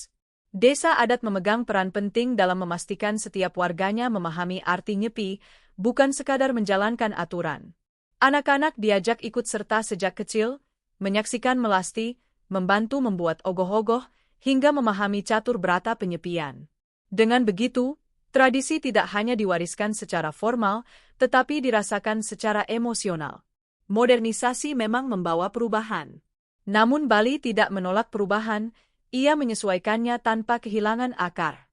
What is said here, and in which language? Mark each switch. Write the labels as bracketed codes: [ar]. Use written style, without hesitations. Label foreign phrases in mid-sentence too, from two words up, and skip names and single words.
[id] Desa adat memegang peran penting dalam memastikan setiap warganya memahami arti nyepi, bukan sekadar menjalankan aturan. Anak-anak diajak ikut serta sejak kecil, menyaksikan melasti, membantu membuat ogoh-ogoh, hingga memahami catur berata penyepian. Dengan begitu, tradisi tidak hanya diwariskan secara formal, tetapi dirasakan secara emosional. Modernisasi memang membawa perubahan. Namun Bali tidak menolak perubahan, ia menyesuaikannya tanpa kehilangan akar.